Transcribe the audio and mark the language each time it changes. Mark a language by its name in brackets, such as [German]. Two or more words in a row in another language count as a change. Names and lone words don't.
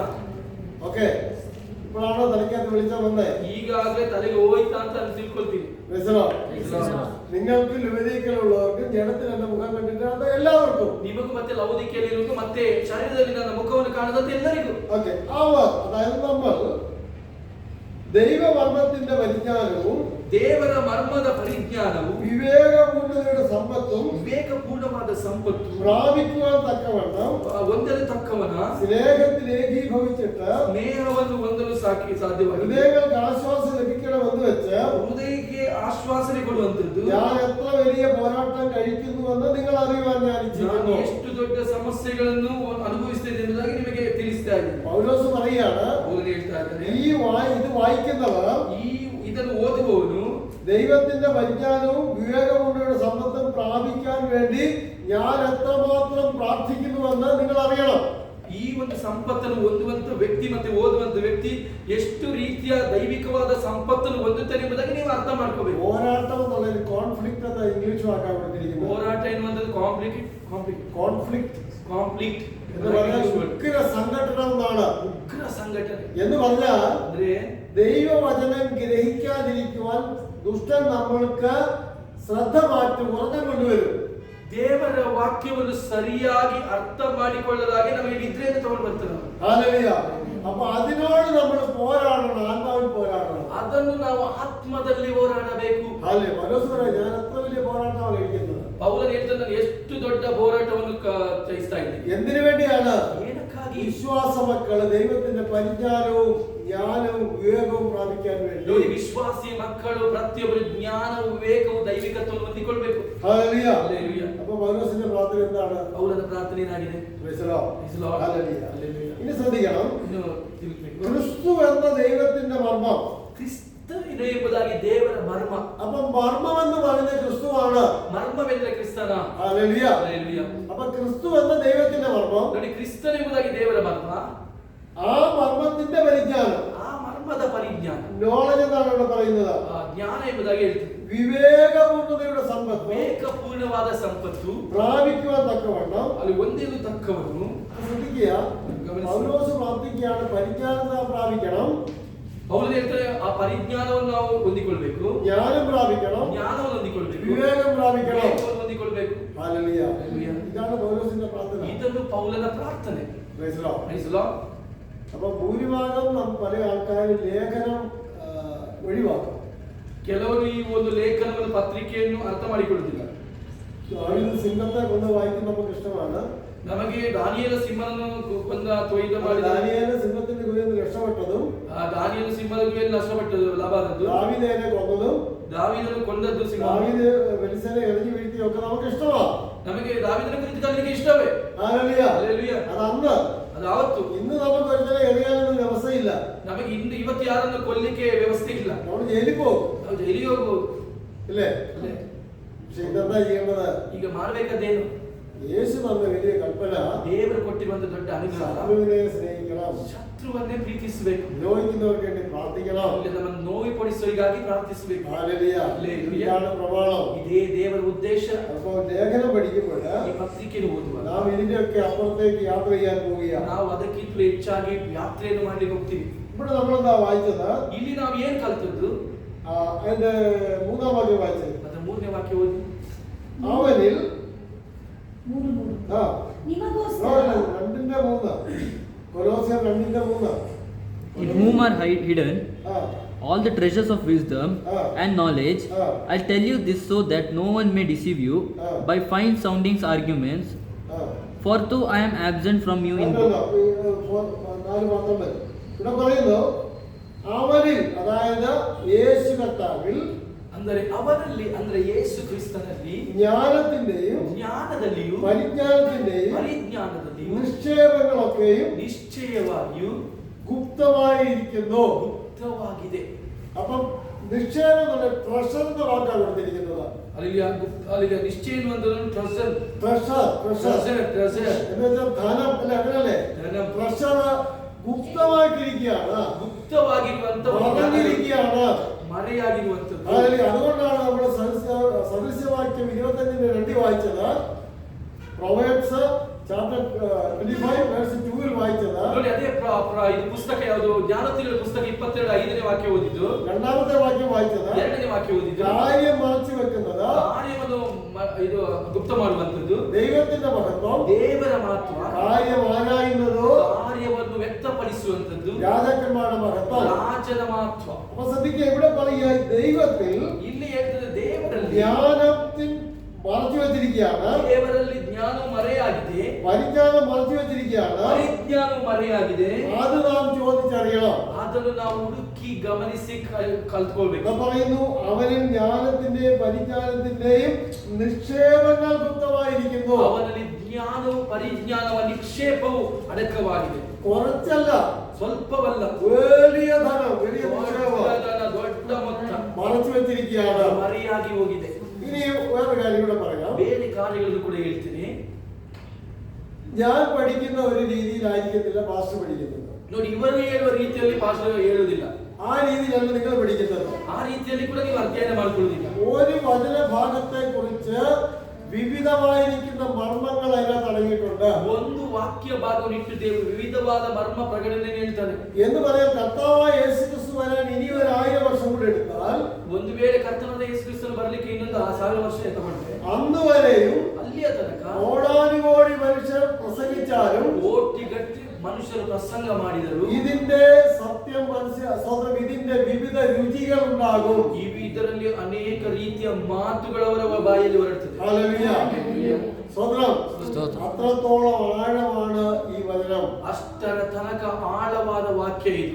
[Malayalam] ഓക്കെ, ഇപ്പോഴാണോ തലയ്ക്കകത്ത് വെളിച്ചം വന്നേ? [Kannada] ಈಗಾಗಲೇ ತಲೆಗೆ ಹೋಯ್ತಾ ಅಂತ ನಾನು ತಿಳ್ಕೊಳ್ತೀನಿ. [Malayalam] നിങ്ങൾക്ക് ലുവേദയ്ക്കുള്ളവർക്കും ജഡത്തിൽ എന്റെ മുഖം കണ്ടിട്ടാത്ത എല്ലാവർക്കും. [Kannada] ನಿಮಗೂ ಮತ್ತೆ ಲವೋದಿಕೆಯಲ್ಲಿರುವುದು ಮತ್ತೆ ಶರೀರದಲ್ಲಿ ನನ್ನ ಮುಖವನ್ನು ಕಾಣದಂತೆ ಎಲ್ಲರಿಗೂ. [Malayalam] ഓക്കെ, അവർ, അതായത് നമ്മൾ ദൈവമർമ്മത്തിന്റെ പരിജ്ഞാനവും [Kannada] ದೇವರ ಮರ್ಮದ ಪರಿಜ್ಞಾನವು [Malayalam] വിവേകപൂർണ്ണതയുടെ സമ്പത്തും [Kannada] ವಿವೇಕಪೂರ್ಣವಾದ ಸಂಪತ್ತು [Malayalam] പ്രാപിക്കുവാൻ തക്കവണ്ണം [Kannada] ಹೊಂದಲು ತಕ್ಕವನ [Malayalam] സ്നേഹത്തിൽ ഏകീഭവിച്ചിട്ട് [Kannada] ಸ್ನೇಹವನ್ನು ಹೊಂದಲು ಸಾಧ್ಯವಾಗಿದೆ. [Malayalam] ഹൃദയങ്ങൾക്ക് ആശ്വാസം ലഭിക്കണമെന്ന് വെച്ച് [Kannada] ಹೃದಯಕ್ಕೆ ಆಶ್ವಾಸನೆ ಕೊಡುವಂತದ್ದು [Malayalam] ഞാൻ എത്ര വലിയ പോരാട്ടം കഴിക്കുന്നുവെന്ന് നിങ്ങൾ അറിയുവാൻ ഞാൻ [Kannada] ನಾನು [Malayalam] ഇച്ഛിക്കുന്നു. [Kannada] ಎಷ್ಟು ದೊಡ್ಡ ಸಮಸ್ಯೆಗಳನ್ನು ಅನುಭವಿಸುತ್ತೇನೆ ಎಂಬುದಾಗಿ ನಿಮಗೆ ತಿಳಿಸ್ತಾ ಇದ್ದೇನೆ. [Malayalam] പൗലോസ് പറയാണ്, [Kannada] ಪೌಲನು ಹೇಳ್ತಾ ಇದ್ದಾರೆ, [Malayalam] ഇത് വായിക്കുന്നവർ, [Kannada] ಇದನ್ನು ಓದುವವನು [Malayalam] ദൈവത്തിന്റെ പരിജ്ഞാനവും വിവേകപൂർണ്ണയുടെ സമ്പത്തും പ്രാപിക്കാൻ വേണ്ടി ഞാൻ എത്രമാത്രം പ്രാർത്ഥിക്കുന്നുവെന്ന് നിങ്ങൾ അറിയണം. [Kannada] ಈ ಒಂದು ಸಂಪತ್ತನ್ನು ಹೊಂದುವಂತ ವ್ಯಕ್ತಿ ಮತ್ತೆ ಓದುವಂತ ವ್ಯಕ್ತಿ ಎಷ್ಟು ರೀತಿಯ ದೈವಿಕವಾದ ಸಂಪತ್ತನ್ನು ಹೊಂದುತ್ತಾನೆ ಎಂಬುದಾಗಿ ನೀವು ಅರ್ಥ ಮಾಡ್ಕೋಬೇಕು. [Malayalam] പോരാട്ടം എന്നുള്ളൊരു കോൺഫ്ലിക്റ്റ് എന്ന ഇംഗ്ലീഷ് വാക്കാണ് കൊടുത്തിരിക്കുന്നത്. [Kannada] ಹೋರಾಟ ಎನ್ನುವಂಥದ್ದು ಕಾಂಪ್ಲಿಕ್ಟ್ [Malayalam] എന്ന് പറഞ്ഞാൽ ഉഗ്ര സംഘടനം എന്നാണ്. [Kannada] ಉಗ್ರ ಸಂಘಟನೆ [Malayalam] എന്ന് പറഞ്ഞാൽ [Kannada] ಅಂದ್ರೆ [Malayalam] ദൈവവചനം ഗ്രഹിക്കാതിരിക്കുവാൻ ദുഷ്ടൻ നമ്മൾക്ക് ശ്രദ്ധ മാറ്റി ഉറക്കം കൊണ്ടുവരും. [Kannada] ದೇವರ ವಾಕ್ಯವನ್ನು ಸರಿಯಾಗಿ ಅರ್ಥ ಮಾಡಿಕೊಳ್ಳಲಾಗಿ ನಮಗೆ ನಿದ್ರೆಯನ್ನು ತಗೊಂಡು ಬರ್ತಾರೆ. [Malayalam] ഹല്ലേലൂയ. അപ്പൊ അതിനോട് നമ്മൾ പോരാടണം, ആത്മാവിൽ പോരാടണം. [Kannada] ಅದನ್ನು ನಾವು ಆತ್ಮದಲ್ಲಿ ಹೋರಾಡಬೇಕು. [Malayalam] ഹല്ലേലൂയ. പൗലോസ് പറയാ, ഞാൻ എത്ര വലിയ പോരാട്ടമാണ് കഴിക്കുന്നത്. [Kannada] ಪೌಲನು ಹೇಳ್ತಾನೆ, ನಾನು ಎಷ್ಟು ದೊಡ್ಡ ಹೋರಾಟವನ್ನು ಚಯಿಸ್ತಾ ಇದ್ದೀನಿ. [Malayalam] എന്തിനു വേണ്ടിയാണ്? [Kannada] ಏನಕ್ಕಾಗಿ? [Malayalam] വിശ്വാസ മക്കള് ദൈവത്തിന്റെ പരിജ്ഞാനവും ജ്ഞാനവും വിവേകവും പ്രാപിക്കാൻ വേണ്ടി. [Kannada] ನೋಡಿ, ವಿಶ್ವಾಸಿ ಮಕ್ಕಳು ಪ್ರತಿಯೊಬ್ಬರು ಜ್ಞಾನ ವಿವೇಕವು ದೈವಿಕತ್ವವನ್ನು ಹೊಂದಿಕೊಳ್ಳಬೇಕು. [Malayalam] ഹല്ലേലൂയ. [Kannada] ಹಲ್ಲೆಲೂಯಾ. [Malayalam] അപ്പൊ പൗലോസിന്റെ പ്രാർത്ഥന എന്താണ്? [Kannada] ಪೌಲನ ಪ್ರಾರ್ಥನೆ ಏನಾಗಿದೆ? [English] Praise the Lord. Praise the Lord. [Malayalam] ഹല്ലേലൂയ. ഹല്ലേലൂയ. ഇനി ശ്രദ്ധിക്കണം, [Kannada] ಇನ್ನು ತಿಳ್ಕೊಬೇಕು. [Malayalam] ക്രിസ്തു എന്ന ദൈവത്തിന്റെ മർമ്മം. [Kannada] ಕ್ರಿಸ್ತನಿದೆ ಎಂಬುದಾಗಿ ದೇವರ ಮರ್ಮ. [Malayalam] അപ്പൊ മർമ്മം എന്ന് പറയുന്നത് ക്രിസ്തുവാണ്. [Kannada] ಮರ್ಮವೆಂದರೆ ಕ್ರಿಸ್ತನ. [Malayalam] ഹല്ലേലൂയ. [Kannada] ಹಲ್ಲೆಲೂಯಾ. [Malayalam] അപ്പൊ ക്രിസ്തു എന്ന ദൈവത്തിന്റെ മർമ്മം, [Kannada] ನೋಡಿ, ಕ್ರಿಸ್ತನ ಎಂಬುದಾಗಿ ದೇವರ ಮರ್ಮ, [Malayalam] ആ മർമ്മത്തിന്റെ പരിജ്ഞാനം, [Kannada] ಆ ಮರ್ಮದ ಪರಿಜ್ಞಾನ, [Malayalam] നോളജ് എന്നാണ് ഇവിടെ പറയുന്നത്. [Kannada] ಆ ಜ್ಞಾನ ಎಂಬುದಾಗಿ ಹೇಳ್ತೀವಿ. [Malayalam] വിവേകപൂർണ്ണതയുടെ സമ്പത്ത് [Kannada] ವಿವೇಕಪೂರ್ಣವಾದ ಸಂಪತ್ತು [Malayalam] പ്രാപിക്കുവാൻ തക്കവണ്ണം. [Kannada] ಅಲ್ಲಿ ಒಂದೇನು ತಕ್ಕವನು. [Malayalam] ശ്രദ്ധിക്കുക, പൗലോസ് പ്രാർത്ഥിക്കുകയാണ്, പരിജ്ഞാനത പ്രാപിക്കണം, [Kannada] ಪೌಲನು ಹೇಳ್ತಾರೆ, ಆ ಪರಿಜ್ಞಾನವನ್ನು ನಾವು ಹೊಂದಿಕೊಳ್ಬೇಕು, [Malayalam] ജ്ഞാനം പ്രാപിക്കണം, [Kannada] ಜ್ಞಾನವನ್ನು ಹೊಂದಿಕೊಳ್ಬೇಕು, [Malayalam] വിവേകം പ്രാപിക്കണം. [Kannada] ವಿವೇಕವನ್ನು ಹೊಂದಿಕೊಳ್ಬೇಕು. [Malayalam] ഹല്ലേലൂയ. ഹല്ലേലൂയ. ഇതാണ് പൗലോസിന്റെ പ്രാർത്ഥന. [Kannada] ಇದನ್ನು ಪೌಲನ ಪ್ರಾರ್ಥನೆ. [English] Praise the Lord. Praise the Lord. [Malayalam] അപ്പൊ ഭൂരിഭാഗം പല ആൾക്കാരും ലേഖനം ഒഴിവാക്കും. [Kannada] ಕೆಲವರು ಈ ಒಂದು ಲೇಖನವನ್ನು ಪತ್ರಿಕೆಯನ್ನು ಅರ್ಥ ಮಾಡಿಕೊಳ್ಳುತ್ತಿಲ್ಲ. [Malayalam] സിംഹത്തെ കൊണ്ട് വായിക്കാൻ നമുക്ക് ഇഷ്ടമാണ്. [Kannada] ನಮಗೆ ದಾನಿಯೇಲ ಸಿಂಹನನ್ನು ಕೊಂದ ಅಥವಾ ಯುದ್ಧ ಮಾಡಿದ [Malayalam] ദാനിയേൽ സിംഹത്തിന്റെ ഗുഹയിൽ നിന്ന് രക്ഷപ്പെട്ടതും [Kannada] ದಾನಿಯೇಲ ಸಿಂಹದ ಗುಹೆಯಲ್ಲಿ ನಷ್ಟಪಟ್ಟದ್ದು ಲಾಭಾದದ್ದು, [Malayalam] ദാവീദിനെ കൊന്നതും [Kannada] ದಾವೀದನು ಕೊಂದದ್ದು ಸಿಂಹ, [Malayalam] ദാവീദ് ഫെലിസ്ത്യനെ എറിഞ്ഞു വീഴ്ത്തിയൊക്കെ നമുക്ക് ഇഷ്ടമാണ്. [Kannada] ನಮಗೆ ದಾವೀದನ ಕುರಿತು ಕಲಿಕೆ ಇಷ್ಟವೇ. [Malayalam] ഹല്ലേലൂയ. [Kannada] ಹಲ್ಲೆಲೂಯ. [Malayalam] അത് അന്ന്. [Kannada] ಅದು ಆವತ್ತು. [Malayalam] ഇന്ന് നമുക്ക് ഒരിക്കലും എറിയാനൊന്നും വ്യവസ്ഥയില്ല. [Kannada] ನಮಗೆ ಇವತ್ತು ಯಾರನ್ನು ಕೊಲ್ಲಿಕ್ಕೆ ವ್ಯವಸ್ಥೆ ಇಲ್ಲ. [Malayalam] നമ്മൾ ജയിലിൽ പോകും, [Kannada] ನಾವು ಜೈಲಿಗೆ ಹೋಗ್ಬೋದು [Malayalam] ഇല്ലേ? [Kannada] ಅಲ್ಲೇ. [Malayalam] പക്ഷെ ഇതെന്താ ചെയ്യേണ്ടത്? [Kannada] ಈಗ ಮಾಡ್ಬೇಕಾದ್ದೇನು? [Malayalam] യേശു തന്ന വലിയ കൽപ്പന [Kannada] ದೇವರು ಕೊಟ್ಟಿರುವಂತ ದೊಡ್ಡ ಅನುಗ್ರಹ, [Malayalam] ശത്രുവിനെ സ്നേഹിക്കണം, [Kannada] ಶತ್ರುವನ್ನೇ ಪ್ರೀತಿಸಬೇಕು, [Malayalam] ദ്രോഹിക്കുന്നവർക്ക് വേണ്ടി പ്രാർത്ഥിക്കണം. [Kannada] ಇಲ್ಲಿ ನಮ್ಮನ್ನು ನೋವಿಪಡಿಸುವವರಿಗಾಗಿ ಪ್ರಾರ್ಥಿಸಬೇಕು. [Malayalam] ഹല്ലേലൂയ. ഹല്ലേലൂയ. ഇതാണ് പ്രമാണം. [Kannada] ಇದೇ ದೇವರ ಉದ್ದೇಶ. [Malayalam] അപ്പോൾ ലേഖനം പഠിക്കുമ്പോൾ [Kannada] ಈ ಪತ್ರಿಕೆಯನ್ನು ಓದುವಾಗ [Malayalam] നാം ഇതിന്റെയൊക്കെ അപ്പുറത്തേക്ക് യാത്ര ചെയ്യാൻ പോവുകയാണ്. [Kannada] ನಾವು ಅದಕ್ಕಿಂತಲೂ ಹೆಚ್ಚಾಗಿ ಯಾತ್ರೆಯನ್ನು ಮಾಡ್ಲಿಕ್ಕೆ ಹೋಗ್ತೀವಿ. [Malayalam] ഇവിടെ നമ്മളെന്താ വായിച്ചത്? [Kannada] ಇಲ್ಲಿ ನಾವು ಏನ್ ಕಲ್ತದ್ದು? [Malayalam] അതിന്റെ 3-ാം വാക്യം വായിച്ചത്. [Kannada] ಅದರ 3ನೇ ವಾಕ್ಯ ಓದಿ. [Malayalam] അവനിൽ 3:3 ആ [Kannada] ನಿಮಗೋಸ್ಕರ [Malayalam] 2:3 കൊലോസ്യർ 2:3 [English] In whom are hidden ആ all the treasures of wisdom and knowledge. I tell you this so that no one may deceive you by fine sounding arguments. For though I am absent from you in [Malayalam] 4:19 ഇവിടെ പറയുന്നു അവനിൽ, അതായത് യേശു കർത്താവിൽ, [Kannada] ಅಂದರೆ ಅವರಲ್ಲಿ, ಅಂದ್ರೆ ಯೇಸು ಕ್ರಿಸ್ತನಲ್ಲಿ [Malayalam] ജ്ഞാനത്തിന്റെയും [Kannada] ಜ್ಞಾನದಲ್ಲಿಯೂ [Malayalam] പരിജ്ഞാനത്തിന്റെയും [Kannada] ಪರಿಜ್ಞಾನದಲ್ಲಿಯೂ [Malayalam] നിക്ഷേപങ്ങളൊക്കെയും [Kannada] ನಿಶ್ಚಯವಾಗಿಯೂ [Malayalam] ഗുപ്തമായിരിക്കുന്നു. [Kannada] ಗುಪ್ತವಾಗಿದೆ. [Malayalam] അപ്പം നിക്ഷേപം ട്രഷർ എന്ന വാക്കാണ് കൊടുത്തിരിക്കുന്നത്. [Kannada] ಅಲ್ಲಿ ನಿಶ್ಚಯ ಟ್ರೆಸರ್ [Malayalam] എന്ന് വെച്ചാൽ ധനം അല്ലെ, അങ്ങനല്ലേ? ധനം. ട്രഷർ ഗുപ്തമായിട്ടിരിക്കുകയാണ്, [Kannada] ಗುಪ್ತವಾಗಿರುವಂತ [Malayalam] മറഞ്ഞിരിക്കുകയാണ്. [Kannada] ಮರೆಯಾಗಿರುವಂತದ್ದು. [Malayalam] അതുകൊണ്ടാണ് നമ്മൾ സദൃശ്യവാക്യം 25:2 വായിച്ചത്. [English] Proverbs chapter [Malayalam] 25:2 വായിച്ചത്. [Kannada] ನೋಡಿ, ಅದೇ ಇದು ಪುಸ್ತಕ ಯಾವುದು? ಜ್ಞಾನೋಕ್ತಿಗಳ ಪುಸ್ತಕ 22:5ನೇ ವಾಕ್ಯ ಓದಿದ್ದು. [Malayalam] രണ്ടാമത്തെ വാക്യം വായിച്ചത് [Kannada] 2ನೇ ವಾಕ್ಯ ಓದಿದ್ದು. [Malayalam] കാര്യം മറച്ചു വെക്കുന്നത്, [Kannada] ಕಾರ್ಯವನ್ನು ಇದು ಗುಪ್ತ ಮಾಡುವಂತದ್ದು. [Malayalam] ദൈവത്തിന്റെ മഹത്വം, [Kannada] ದೇವರ ಮಹತ್ವ, [Malayalam] കാര്യം ആരായുന്നതോ [Kannada] ಕಾರ್ಯವನ್ನು ವ್ಯಕ್ತಪಡಿಸುವಂತದ್ದು, [Malayalam] രാജാക്കന്മാരുടെ മഹത്വം. [Kannada] ರಾಜನ ಮಹತ್ವ. [Malayalam] അപ്പൊ ശ്രദ്ധിക്കുക, ഇവിടെ പറയുക ദൈവത്തിൽ [Kannada] ಇಲ್ಲಿ ಹೇಳ್ತದೆ ದೇವರಲ್ಲಿ, [Malayalam] ജ്ഞാനത്തിൽ മറച്ചു വെച്ചിരിക്കുകയാണ്, [Kannada] ದೇವರಲ್ಲಿ ಜ್ಞಾನವು ಮರೆಯಾಗಿದೆ, [Malayalam] പരിജ്ഞാനം മറച്ചു വെച്ചിരിക്കുകയാണ്. [Kannada] ಪರಿಜ್ಞಾನವು ಮರೆಯಾಗಿದೆ. [Malayalam] അത് നാം ചോദിച്ചറിയണം. [Kannada] ಅದನ್ನು ನಾವು ಹುಡುಕಿ ಗಮನಿಸಿ ಕಲ್ತ್ಕೊಳ್ಬೇಕು. [Malayalam] ഇവിടെ പറയുന്നു അവനിൽ ജ്ഞാനത്തിന്റെയും പരിജ്ഞാനത്തിന്റെയും നിക്ഷേപങ്ങൾ ഗുപ്തമായിരിക്കുന്നു. [Kannada] ಅವನಲ್ಲಿ ಜ್ಞಾನವು ಪರಿಜ್ಞಾನವ ನಿಕ್ಷೇಪವು ಅಡಕವಾಗಿದೆ. [Malayalam] കുറച്ചല്ല, [Kannada] ಸ್ವಲ್ಪವಲ್ಲ, [Malayalam] വലിയ ധനം, വലിയ നിക്ഷേപം [Kannada] ದೊಡ್ಡ ಮೊತ್ತ [Malayalam] മറച്ചു വെച്ചിരിക്കുകയാണ്. [Kannada] ಮರೆಯಾಗಿ ಹೋಗಿದೆ. [Malayalam] ഇനി വേറെ കാര്യം കൂടെ പറയാം. [Kannada] ಬೇರೆ ಕಾರ್ಯಗಳನ್ನು ಕೂಡ ಹೇಳ್ತೀನಿ. [Malayalam] ഞാൻ പഠിക്കുന്ന ഒരു രീതിയിലായിരിക്കത്തില്ല പാസ്റ്റർ പഠിക്കുന്നത്. [Kannada] ನೋಡಿ, ಇವರು ಹೇಳುವ ರೀತಿಯಲ್ಲಿ ಪಾಸ್ಟರ್ ಹೇಳುವುದಿಲ್ಲ. [Malayalam] ആ രീതിയിലല്ല നിങ്ങൾ പഠിക്കുന്നത്. [Kannada] ಆ ರೀತಿಯಲ್ಲಿ ಕೂಡ ನೀವು ಅಧ್ಯಯನ ಮಾಡ್ಕೊಳ್ಳುವುದಿಲ್ಲ. [Malayalam] ഒരു വചനഭാഗത്തെ കുറിച്ച് വിവിധമായിരിക്കുന്ന മർമ്മങ്ങൾ അതിനകത്ത് അടങ്ങിയിട്ടുണ്ട്. [Kannada] ಒಂದು ವಾಕ್ಯ ಭಾಗವನ್ನು ಇಟ್ಟು ದೇವರು ವಿವಿಧವಾದ ಮರ್ಮ ಪ್ರಕಟಣೆ ಹೇಳ್ತಾನೆ. [Malayalam] എന്ന് പറയാൻ കർത്താവായ യേശുക്രിസ്തു വരാൻ ഇനി 1000 വർഷം കൂടെ എടുത്താൽ, [Kannada] ಒಂದು ವೇಳೆ ಕರ್ತನಾದ ಯೇಸು ಕ್ರಿಸ್ತನು ಬರಲಿಕ್ಕೆ ಇನ್ನೊಂದು 1000 ವರ್ಷ ತಗೊಂಡ್ರೆ, [Malayalam] അന്ന് വരെയും [Kannada] ಅಲ್ಲಿಯ ತನಕ [Malayalam] കോടാനുകോടി മനുഷ്യർ പ്രസംഗിച്ചാലും, [Kannada] ಕೋಟಿಗಟ್ಟಲೆ ಮನುಷ್ಯರು ಪ್ರಸಂಗ ಮಾಡಿದರು, [Malayalam] ഇതിന്റെ സത്യം സ്വന്തം ഇതിന്റെ വിവിധ രുചികൾ ഉണ്ടാകും. [Kannada] ಇದರಲ್ಲಿ ಅನೇಕ ರೀತಿಯ ಮಾತುಗಳವರ ಬಾಯಲ್ಲಿ ಹೊರಡ್ತದೆ. [Malayalam] ഹല്ലേലൂയ. സ്വതന്ത്രം. അത്രത്തോളം ആഴമാണ് ഈ വചനം. [Kannada] ಅಷ್ಟರ ತನಕ ಆಳವಾದ ವಾಕ್ಯ ಇದು.